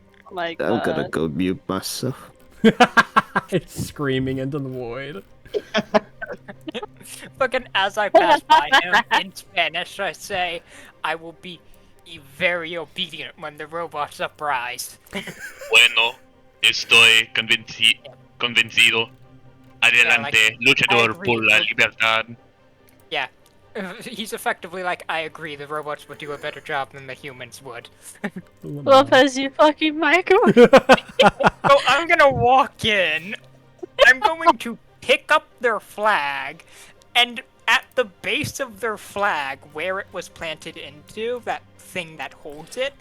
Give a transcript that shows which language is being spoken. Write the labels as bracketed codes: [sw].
[en] My I'm gonna God. go mute myself. It's screaming into the void. fucking as I pass by him in Spanish, I say, I will be very obedient when the robots uprise. [es] Bueno, estoy convencido. Adelante, luchador [en] agree [es] por la [en] with- [es] libertad. [en] Yeah. He's effectively like, I agree, the robots would do a better job than the humans would. Lopez, you fucking microwave. So I'm gonna walk in, I'm going to pick up their flag, and at the base of their flag, where it was planted into, that thing that holds it,